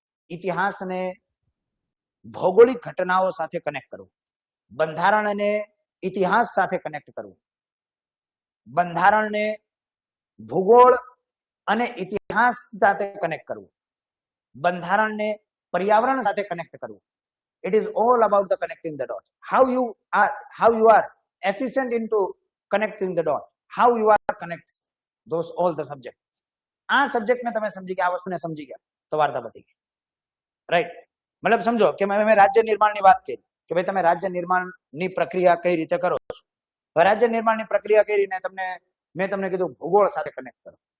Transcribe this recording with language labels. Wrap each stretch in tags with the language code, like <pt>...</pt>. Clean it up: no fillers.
<gu>ઇતિહાસને ભૌગોલિક ઘટનાઓ સાથે કનેક્ટ કરવું, બંધારણને ઇતિહાસ સાથે કનેક્ટ કરવું, બંધારણને ભૂગોળ અને ઇતિહાસ સાથે કનેક્ટ કરવું, બંધારણને પર્યાવરણ સાથે કનેક્ટ કરવું.</gu> <en>It is all about the connecting the dot. How you are efficient into connecting the dot. How you are connects those all the subject.</en> <gu>આ સબ્જેક્ટને તમે સમજી ગયા, આ વસ્તુને સમજી ગયા તો વાર્તા પતી ગઈ. રાઈટ? મતલબ સમજો કે મેં રાજ્ય નિર્માણની વાત કરી કે ભાઈ તમે રાજ્ય નિર્માણની પ્રક્રિયા કઈ રીતે કરો છો. રાજ્ય નિર્માણની પ્રક્રિયા કરીને મેં તમને કીધું ભૂગોળ સાથે કનેક્ટ કરો.</gu>